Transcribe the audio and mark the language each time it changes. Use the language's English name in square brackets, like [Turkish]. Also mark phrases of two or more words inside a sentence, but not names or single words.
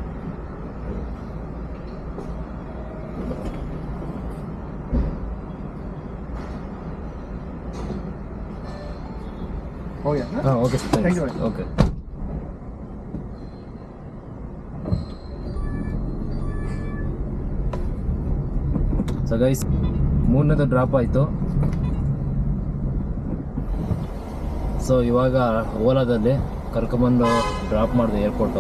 [Hindi] हो गया ना? हाँ ओके सर, [English] thank you. ओके. so guys [Kannada] 3ನೇದು ಡ್ರಾಪ್ ಆಯಿತು. ಸೊ ಇವಾಗ ಓಲಾದಲ್ಲಿ ಕರ್ಕೊಂಬಂದು ಡ್ರಾಪ್ ಮಾಡಿದೆ ಏರ್ಪೋರ್ಟು.